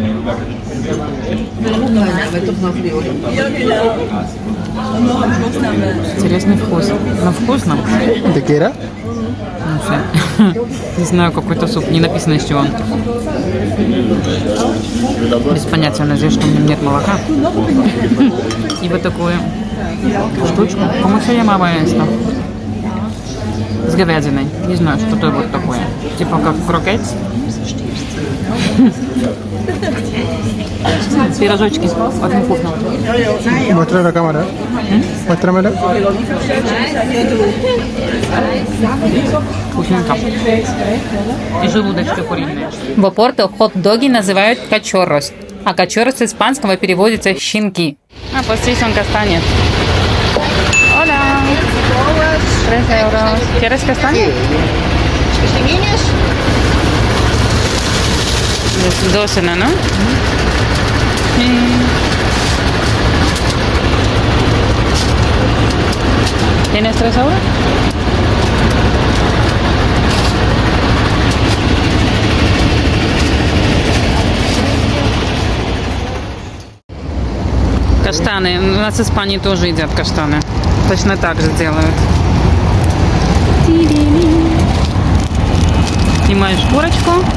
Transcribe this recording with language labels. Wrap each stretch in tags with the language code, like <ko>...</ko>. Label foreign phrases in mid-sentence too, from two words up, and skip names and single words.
<ru>Интересный вкус. Но вкусно.</ru> <es>¿De qué era?</es> <ru>Ну, все. Не знаю, какой-то суп. Не написано, из чего он. Без понятия, надеюсь, что у меня нет молока. И вот такую штучку.</ru> <es>¿Cómo se llamaba esto?</es> <ru>С говядиной. Не знаю, что это вот такое. Типа как крокет. Пирожочки. Очень вкусно.</ru> <es>Muestra la cámara. Muéstramela.</es> <ru>Вкусненько. И желудочки куриные. В Опорто хот-доги называют качоррос, а качоррос с испанского переводится щенки.</ru> <es>А pues sí son castañas. Hola. 3 euros. ¿Quieres castañas? Досина, ¿no? ¿Tienes 3 euros?</es> <ru>Каштаны. У нас в Испании тоже едят каштаны. Точно так же делают. Снимаешь шкурочку.</ru>